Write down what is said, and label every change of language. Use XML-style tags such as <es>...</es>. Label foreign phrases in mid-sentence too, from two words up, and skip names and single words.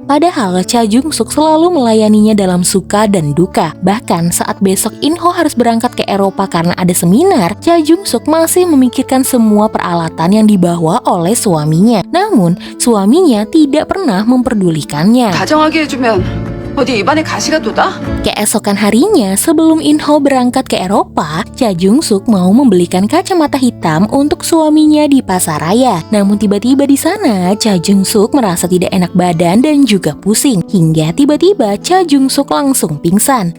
<id>Padahal Cha Jung-suk selalu melayaninya dalam suka dan duka. Bahkan saat besok In-ho harus berangkat ke Eropa karena ada seminar, Cha Jung-suk masih memikirkan semua peralatan yang dibawa oleh suaminya. Namun, suaminya tidak pernah memperdulikannya.</id> <ko>다정하게 해주면 어디 입안에 가시가 돋아?</ko> <id>Keesokan harinya, sebelum In-ho berangkat ke Eropa, Cha Jung-suk mau membelikan kacamata hitam untuk suaminya di pasar raya. Namun tiba-tiba di sana, Cha Jung-suk merasa tidak enak badan dan juga pusing. Hingga tiba-tiba Cha Jung-suk langsung pingsan.</id>